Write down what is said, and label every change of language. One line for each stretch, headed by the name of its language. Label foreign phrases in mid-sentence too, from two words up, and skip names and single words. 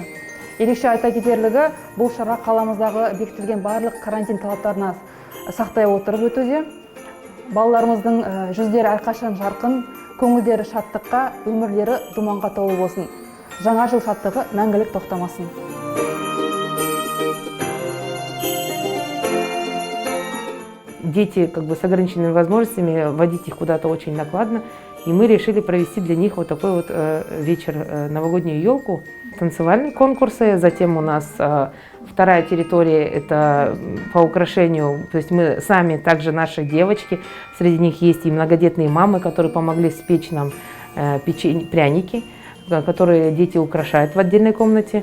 Kazakh: Ерекше айта кетерлігі, бұл шара қаламыздағы бекітілген барлық карантин талаптарына сақтай отырып өтуде. Балаларымыздың жүздері әрқашан жарқын, көңілдері шаттыққа, өмірлері думанға толы болсын. Жаңа жыл шаттығы мәңгілік тоқтамасын.
Russian: Дети с ограниченными возможностями, водить их куда-то очень накладно. И мы решили провести для них вот такой вот вечер, новогоднюю елку. Танцевальные конкурсы, затем у нас вторая территория, это по украшению, то есть мы сами, также наши девочки, среди них есть и многодетные мамы, которые помогли спечь нам пряники, которые дети украшают в отдельной комнате.